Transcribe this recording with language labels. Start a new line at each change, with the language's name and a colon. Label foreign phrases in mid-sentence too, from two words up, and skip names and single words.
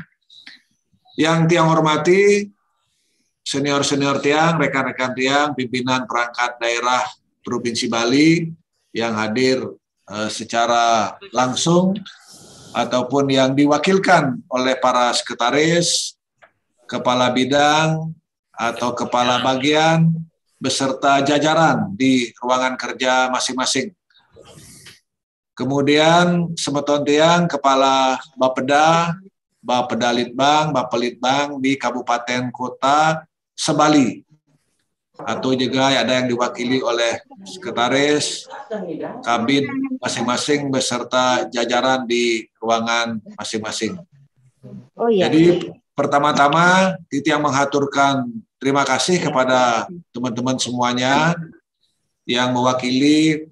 Indonesian: Yang tiang hormati, senior-senior tiang, rekan-rekan tiang, pimpinan perangkat daerah Provinsi Bali yang hadir secara langsung ataupun yang diwakilkan oleh para sekretaris, kepala bidang atau kepala bagian beserta jajaran di ruangan kerja masing-masing. Kemudian
Balinese: semeton tiang
Indonesian: kepala Bapeda, Bapeda Litbang, Bapelitbang di kabupaten kota sebali. Atau juga ada yang diwakili oleh sekretaris, kabin masing-masing beserta jajaran di ruangan masing-masing. Oh, iya. Jadi pertama-tama tiang mengaturkan terima kasih kepada teman-teman semuanya yang mewakili.